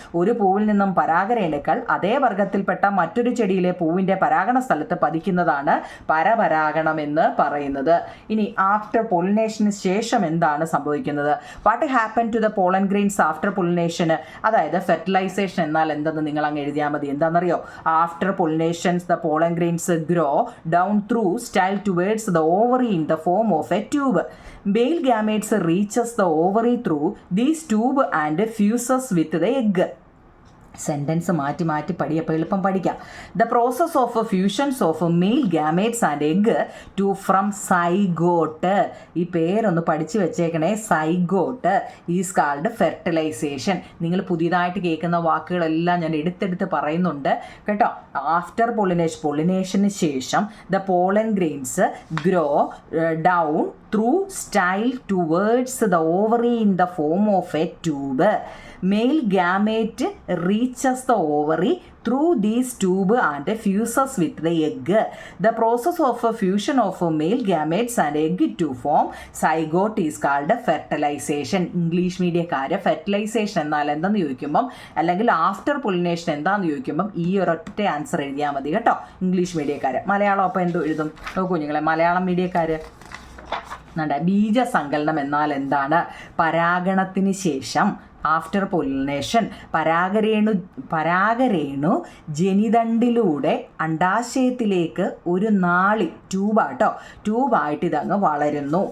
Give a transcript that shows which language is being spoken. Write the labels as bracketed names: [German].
[Malayalam] ഒരു പൂവിൽ നിന്നും പരാഗരേണുക്കൾ അതേ വർഗത്തിൽപ്പെട്ട മറ്റൊരു ചെടിയിലെ പൂവിൻ്റെ പരാഗണ സ്ഥലത്ത് പതിക്കുന്നതാണ് പരപരാഗണം എന്ന് പറയുന്നത്. ഇനി ആഫ്റ്റർ പൊളിനേഷന് ശേഷം എന്താണ് സംഭവിക്കുന്നത്? [English] What happen to the pollen grains after പൊളിനേഷന്? [Malayalam] അതായത് ഫെർട്ടിലൈസേഷൻ എന്നാൽ എന്തെന്ന് നിങ്ങൾ അങ്ങ് എഴുതിയാൽ മതി. എന്താണെന്നറിയോ? [English] After pollinations the pollen grains grow down through style towards the ovary in the form of a tube. Male gametes reaches the ovary through this tube and fuses with the egg. [Malayalam] Sentence മാറ്റി മാറ്റി പഠിയപ്പോൾ എളുപ്പം പഠിക്കാം. [English] The process of fusions of male gametes and egg to from zygote. [Malayalam] ഈ പേരൊന്ന് പഠിച്ചു വെച്ചേക്കണേ. [English] Zygote is called fertilization. [Malayalam] നിങ്ങൾ പുതിയതായിട്ട് കേൾക്കുന്ന വാക്കുകളെല്ലാം ഞാൻ എടുത്തെടുത്ത് പറയുന്നുണ്ട് കേട്ടോ. [English] After പൊളിനേഷന് ശേഷം the pollen grains grow down through style towards the ovary in the form of a tube. Male gamete reaches the ovary through this tube and fuses with the egg. The process of fusion of male gametes and egg to form zygote is called fertilization. [Malayalam] English മീഡിയക്കാര് fertilisation എന്നാൽ എന്താണെന്ന് ചോദിക്കുമ്പം, അല്ലെങ്കിൽ after pollination എന്താണെന്ന് ചോദിക്കുമ്പം ഈ ഒരൊറ്റ answer എഴുതിയാൽ മതി കേട്ടോ. ഇംഗ്ലീഷ് മീഡിയക്കാര്. മലയാളം അപ്പോൾ എന്തോ എഴുതും നോക്കൂ നിങ്ങളെ. മലയാളം മീഡിയക്കാര് ബീജസങ്കലനം എന്നാൽ എന്താണ്? പരാഗണത്തിന് ശേഷം [English] after pollination [Malayalam] പരാഗരേണു ജനിതണ്ടിലൂടെ അണ്ടാശയത്തിലേക്ക് ഒരു നാളി ട്യൂബായിട്ട് ഇതങ്ങ് വളരുന്നു.